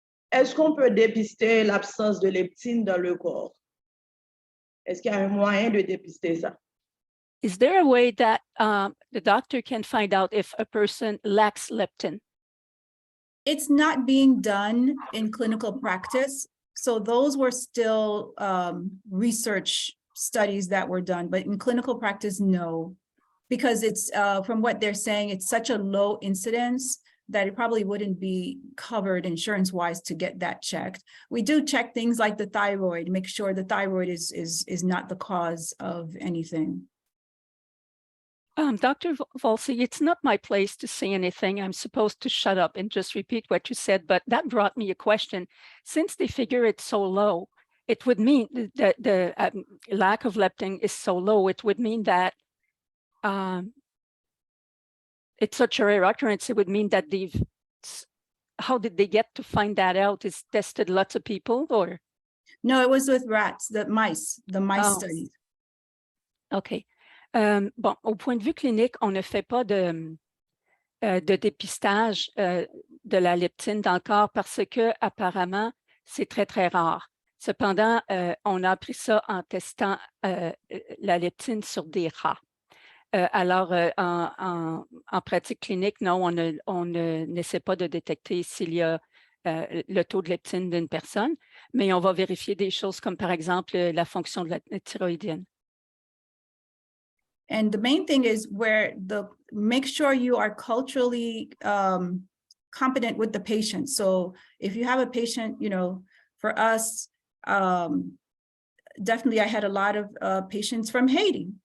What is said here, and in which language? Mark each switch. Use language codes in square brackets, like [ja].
[fr] Est-ce qu'on peut dépister l'absence de leptine dans le corps? Est-ce qu'il y a un moyen de dépister ça? [en] Is there a way that the doctor can find out if a person lacks leptin? It's not being done in clinical practice. So those were still research studies that were done, but in clinical practice, no. Because it's, from what they're saying, it's such a low incidence that it probably wouldn't be covered insurance-wise to get that checked. We do check things like the thyroid, make sure the thyroid is not the cause of anything. Dr. Volcy, it's not my place to say anything. I'm supposed to shut up and just repeat what you said, but that brought me a question. Since they figure it's so low, it would mean that the lack of leptin is so low, it would mean that it's such a rare occurrence. It would mean that how did they get to find that out? Is tested lots of people, or? No, it was with rats, the mice studies. OK. [fr] Bon, au point de vue clinique, on ne fait pas de dépistage de la leptine dans le corps parce que apparemment, c'est très, très rare. Cependant, on a appris ça en testant la leptine sur des rats. Alors, en pratique clinique, non, on n'essaie pas de détecter s'il y a le taux de leptine d'une personne, mais on va vérifier des choses comme, par exemple, la fonction de la thyroïdienne. [en] And the main thing is make sure you are culturally competent with the patient. So if you have a patient, for us, definitely I had a lot of patients from Haiti.